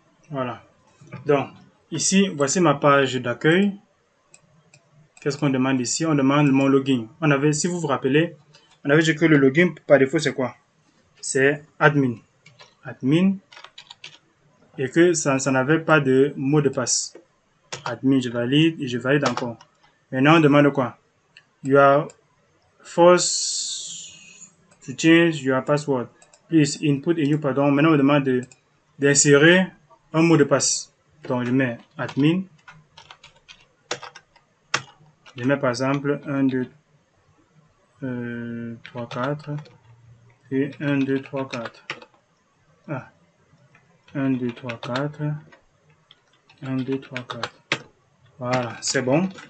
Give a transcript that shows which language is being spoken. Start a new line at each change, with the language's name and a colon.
French: Voilà. Donc, ici, voici ma page d'accueil. Qu'est-ce qu'on demande ici? On demande mon login. On avait, si vous vous rappelez, on avait dit que le login, par défaut, c'est quoi? C'est admin. Admin. Et que ça n'avait pas de mot de passe. Admin, je valide et je valide encore. Maintenant, on demande quoi?
English: You are forced to change your password. Please input a new pardon.
French: Maintenant, on me demande d'insérer un mot de passe. Donc, je mets admin. Je mets par exemple 1, 2, 3, 4. Et 1, 2, 3, 4. Ah. 1, 2, 3, 4. 1, 2, 3, 4. Voilà, c'est bon.